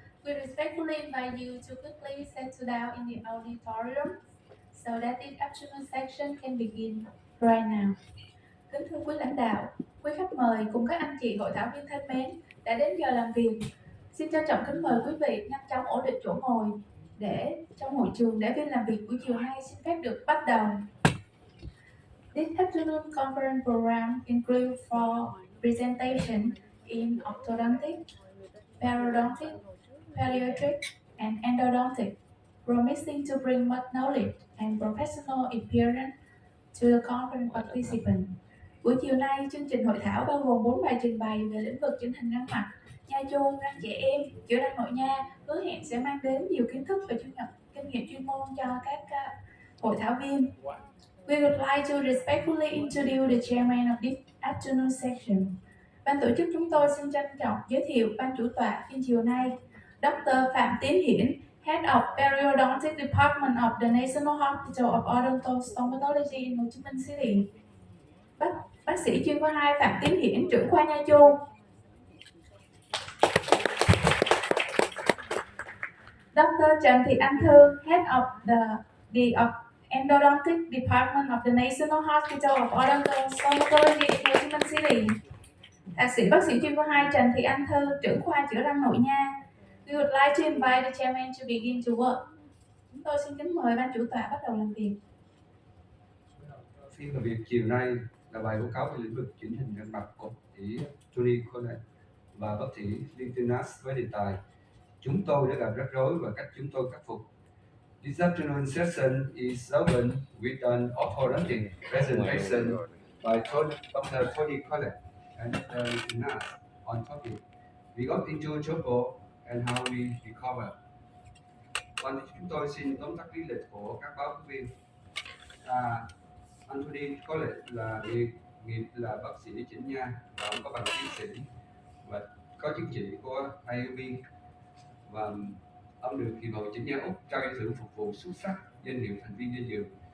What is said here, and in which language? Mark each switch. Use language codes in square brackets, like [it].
[en] We respectfully invite you to quickly settle down in the auditorium so that the afternoon section can begin right now. [vi] Kính thưa quý lãnh đạo, quý khách mời cùng các anh chị hội thảo viên thân mến, đã đến giờ làm việc. Xin trân trọng kính mời quý vị nhanh chóng ổn định chỗ ngồi để trong hội trường để phiên làm việc buổi chiều nay xin phép được bắt đầu. [en] This afternoon conference program includes four presentations in orthodontic, periodontic, pediatric, and endodontic, promising to bring much knowledge and professional experience to the conference participants. [vi] Buổi chiều nay, chương trình hội thảo bao gồm 4 bài trình bày về lĩnh vực chỉnh hình răng mặt, nha chôn, răng trẻ em, chữa răng nội nha, hứa hẹn sẽ mang đến nhiều kiến thức và kinh nghiệm chuyên môn cho các hội thảo viên. [en] We would like to respectfully introduce the chairman of this afternoon session. [vi] Ban tổ chức chúng tôi xin trân trọng giới thiệu ban chủ tọa phiên chiều nay, Dr. [en] Phạm Tiến Hiển, Head of Periodontic Department of the National Hospital of Odontostomatology in Hồ Chí Minh City. [vi] Bác sĩ chuyên khoa 2 Phạm Tiến Hiển, trưởng khoa nha chôn. [en] Dr. Trần Thị Anh Thư, Head of the Endodontic Department of the National Hospital of Odontostomatology in Hồ Chí Minh City. [vi] Thạc sĩ bác sĩ chuyên khoa 2 Trần Thị Anh Thư, trưởng khoa chữa răng nội nha. [en] We would like to invite the chairman to begin to work. [vi] Chúng tôi xin kính mời ban chủ tọa bắt đầu làm việc. Phiên làm việc chiều nay là bài báo cáo về lĩnh vực chỉnh hình răng mặt của bác sĩ Tony Collett và bác sĩ Lintenas với đề tài chúng tôi đã gặp rắc rối và cách chúng tôi khắc phục. [en] This afternoon session is open with an orthodontic presentation by Dr. Tony Collett and Dr. Lintenas on topic we got into trouble and how we recover. [vi] Còn chúng tôi xin tóm tắt lý lịch của các báo cáo viên. Anthony Collett là nghiệp là bác sĩ chỉnh nha và ông có bằng tiến sĩ và có chứng chỉ của IUB và ông được Hiệp hội Chỉnh nha Úc trao giải thưởng phục vụ xuất sắc danh hiệu thành viên dinh dưỡng.